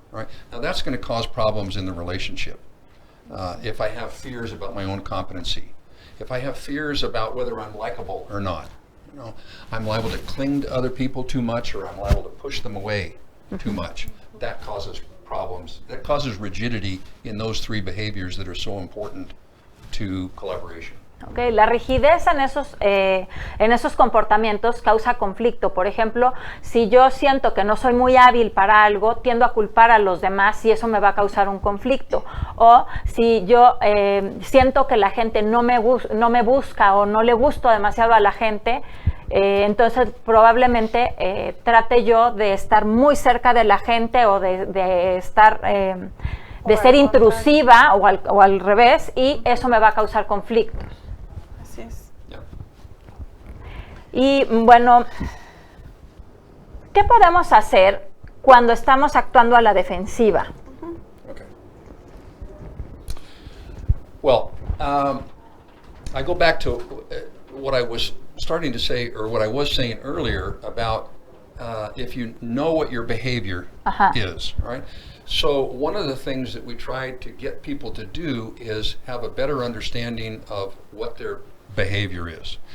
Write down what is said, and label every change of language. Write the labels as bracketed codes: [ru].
[en] Right now, that's going to cause problems in the relationship. If I have fears about my own competency, if I have fears about whether I'm likable or not, you know, I'm liable to cling to other people too much, or I'm liable to push them away too much. That causes problems. That causes rigidity in those three behaviors that are so important to collaboration. [es] Okay, la rigidez en esos comportamientos causa conflicto. Por ejemplo, si yo siento que no soy muy hábil para algo, tiendo a culpar a los demás y eso me va a causar un conflicto. O si yo siento que la gente no me busca o no le gusto demasiado a la gente, entonces probablemente trate yo de estar muy cerca de la gente o de estar... de ser intrusiva o al revés, y eso me va a causar conflictos. Así es. Y bueno, ¿qué podemos hacer cuando estamos actuando a la defensiva? [en] Okay. Well, I go back to what I was starting to say, or what I was saying earlier about if you know what your behavior is, right? So one of the things that we try to get people to do is have a better understanding of what their behavior is.